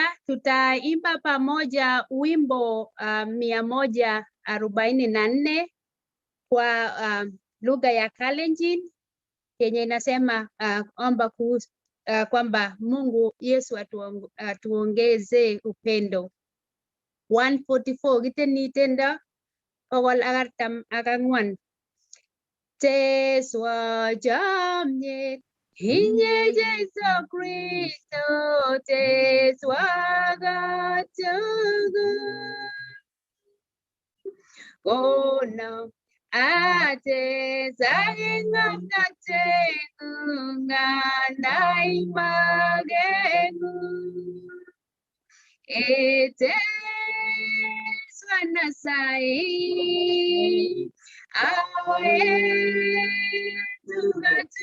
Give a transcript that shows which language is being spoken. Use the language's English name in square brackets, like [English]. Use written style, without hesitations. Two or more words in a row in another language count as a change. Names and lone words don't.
[Swahili] Tutaimba pamoja wimbo 144 kwa lugha ya Kalenjin yenye inasema omba kwamba Mungu Yesu atuongeze upendo. [Kalenjin] 144 giteni tenda pogol agartam akangwan teswa jamye Inye Jesu Kristo teswaga tugu Kono ate zaginga tatengu Nganai magenu Ete swanasai Awe tuga